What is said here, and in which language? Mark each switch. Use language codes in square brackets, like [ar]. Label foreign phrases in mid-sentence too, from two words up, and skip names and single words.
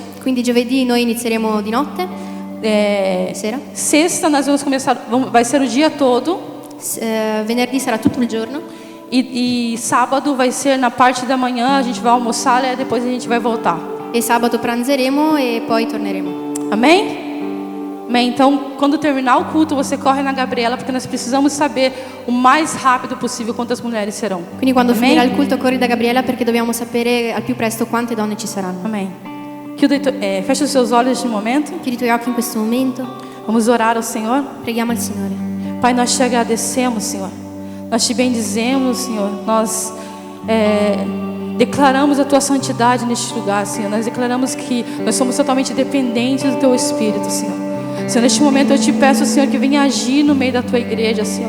[it] Quindi giovedì noi inizieremo di notte, sera. [pt] Sexta nós vamos começar, vai ser o dia todo. [it] Venerdì sarà tutto il giorno. [pt] E sábado vai ser na parte da manhã. A gente vai almoçar e depois a gente vai voltar. [it] E sabato pranzeremo e poi torneremo. [pt] Amém? Amém. Então, quando terminar o culto, você corre na Gabriela, porque nós precisamos saber o mais rápido possível quantas mulheres serão. [it] Quindi quando [pt] Amém? [it] finirà il culto corri da Gabriela, perché dobbiamo sapere al più presto quante donne ci saranno. [pt] Amém. Feche os seus olhos neste momento. [it] Chiudi i tuoi occhi in questo momento. [pt] Vamos orar ao Senhor. [it] Preghiamo al Signore. [pt] Pai, nós te agradecemos, Senhor. Nós te bendizemos, Senhor. Nós declaramos a tua santidade neste lugar, Senhor. Nós declaramos que nós somos totalmente dependentes do teu Espírito, Senhor. Senhor, neste momento eu te peço, Senhor, que venha agir no meio da tua igreja, Senhor.